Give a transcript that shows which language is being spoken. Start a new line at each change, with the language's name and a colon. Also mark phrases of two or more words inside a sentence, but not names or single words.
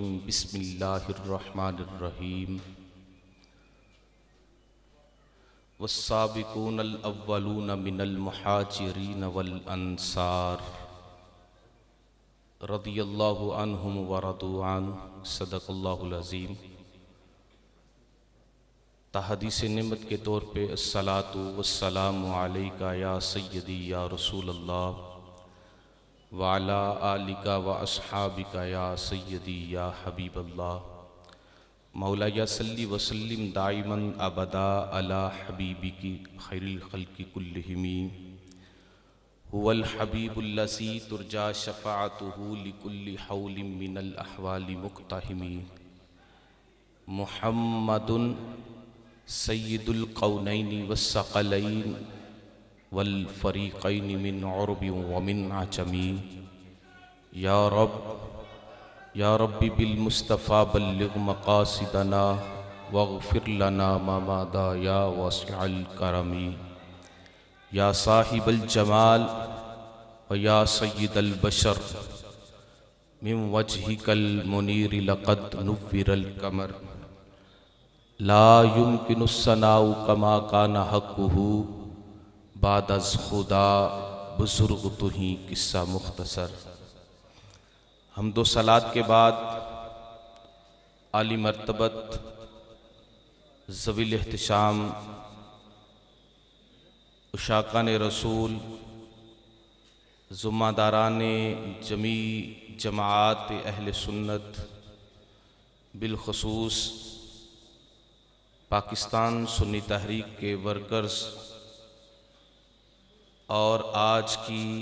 Arabic: بسم الله الرحمن الرحيم. والسابقون الأولون من المهاجرين والأنصار رضي الله عنهم ورضوا عنه. صدق الله العظيم.
Urdu: تحدیث نعمت کے طور پے
Arabic: الصلاة والسلام عليك يا سيدي يا رسول الله وعلى آلك وأصحابك يا سيدي يا حبيب الله. مولاي صل وسلم دائما أبدا على حبيبك خير الخلق كلهم. هو الحبيب الذي ترجى شفاعته لكل هول من الأهوال مقتحم. محمد سيد الكونين والثقلين والفريقين من عرب ومن عجم. يا رب بالمصطفى بلغ مقاصدنا واغفر لنا ما مضى يا واسع الكرم. يا صاحب الجمال ويا سيد البشر من وجهك المنير لقد نور القمر. لا يمكن الثناء كما كان حقه
Persian: بعد از خدا بزرگ توئی قصه مختصر.
Urdu: حمد و صلوٰۃ کے بعد عالی مرتبت ذوی الاحتشام عشاقان رسول ذمہ داران جمیع جماعت اہل سنت بالخصوص پاکستان سنی تحریک کے ورکرز اور آج کی